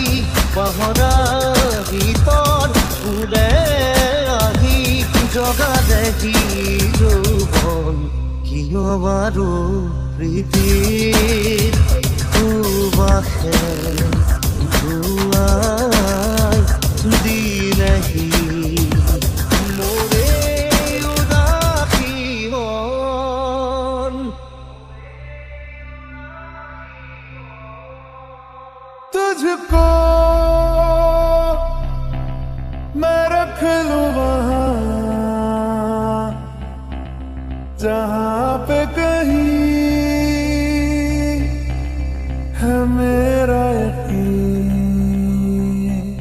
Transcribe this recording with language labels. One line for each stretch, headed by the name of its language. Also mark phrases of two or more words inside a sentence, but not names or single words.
Assamese: পাহৰাৰ গীতত ফুলে আহি জগা দেখি যৌৱন কিয় বাৰু প্ৰীতিৰ সুবাসে ধুৱাই দিলেহি
Hindi: तुझको मैं रख लूं वहां जहां पे कहीं है मेरा यकीन।